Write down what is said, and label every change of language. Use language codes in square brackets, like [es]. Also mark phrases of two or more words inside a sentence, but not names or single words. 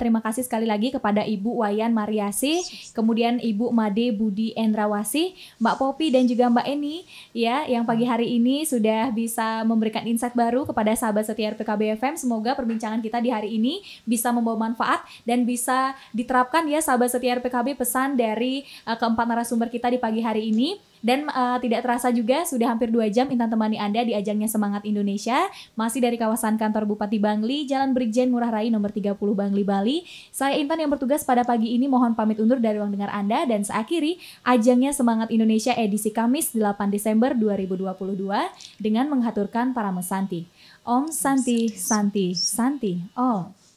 [id] Terima kasih sekali lagi kepada Ibu Wayan Mariasi, kemudian Ibu Made Budi Endrawasi, Mbak Popi dan juga Mbak Eni ya, yang pagi hari ini sudah bisa memberikan insight baru kepada sahabat setia RPKB FM. Semoga perbincangan kita di hari ini bisa membawa manfaat dan bisa diterapkan ya sahabat setia RPKB, pesan dari keempat narasumber kita di pagi hari ini. Dan tidak terasa juga sudah hampir 2 jam Intan temani Anda di ajangnya Semangat Indonesia, masih dari kawasan kantor Bupati Bangli, Jalan Brigjen Ngurah Rai nomor 30 Bangli, Bali. Saya Intan yang bertugas pada pagi ini mohon pamit undur dari ruang dengar Anda, dan seakhiri ajangnya Semangat Indonesia edisi Kamis 8 Desember 2022 dengan menghaturkan para mesanti. [sa] Om Santi Santi Santi Om.